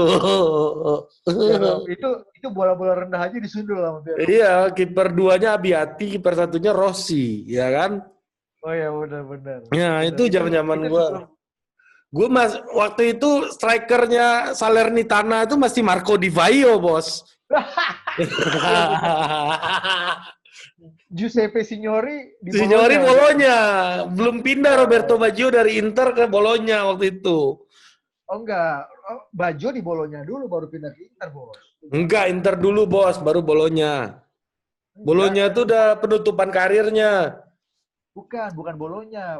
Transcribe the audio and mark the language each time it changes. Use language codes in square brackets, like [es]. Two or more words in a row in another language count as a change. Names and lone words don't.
[id] Bierhoff. Itu bola-bola rendah aja disundul sama Bierhoff. Iya, kiper duanya Abiati, kiper satunya Rossi, ya kan? Oh ya, benar-benar. Ya, itu zaman-zaman itu gua. sebelum Gue waktu itu strikernya Salernitana itu masih Marco Di Vaio, Bos. Giuseppe Signori di Signori Bologna. Bologna. Belum pindah Roberto Baggio dari Inter ke Bologna waktu itu. Oh enggak, Baggio di Bologna dulu baru pindah ke Inter, Bos. Enggak, Inter dulu, Bos, baru Bologna. Bologna itu udah penutupan karirnya. Bukan Bologna.